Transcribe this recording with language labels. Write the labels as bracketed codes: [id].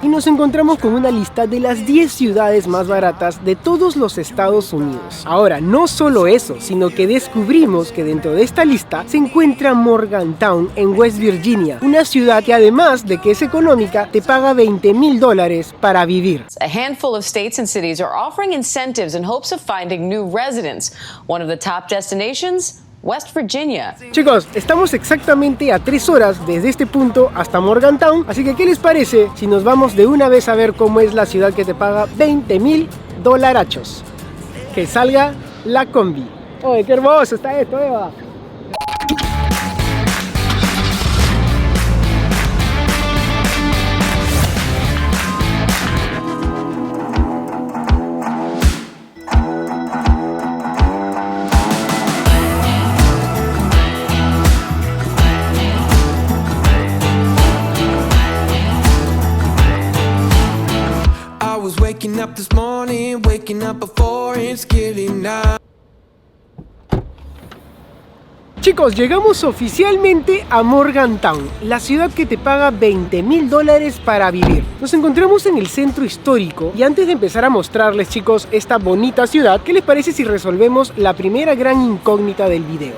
[es] Y nos encontramos con una lista de las 10 ciudades más baratas de todos los Estados Unidos. Ahora, no solo eso, sino que descubrimos que dentro de esta lista se encuentra Morgantown en West Virginia, una ciudad que además de que es económica, te paga $20,000 para vivir. [en] A handful of states and cities are offering incentives in hopes of finding new residents. One of the top destinations, West Virginia. [es] Chicos, estamos exactamente a 3 horas desde este punto hasta Morgantown, así que ¿qué les parece si nos vamos de una vez a ver cómo es la ciudad que te paga $20,000? Que salga la combi. ¡Oye, qué hermoso está esto, Eva! [en] Waking up this morning, waking up before it's getting night. [es] Chicos, llegamos oficialmente a Morgantown, la ciudad que te paga $20,000 para vivir. Nos encontramos en el centro histórico y antes de empezar a mostrarles, chicos, esta bonita ciudad, ¿qué les parece si resolvemos la primera gran incógnita del video?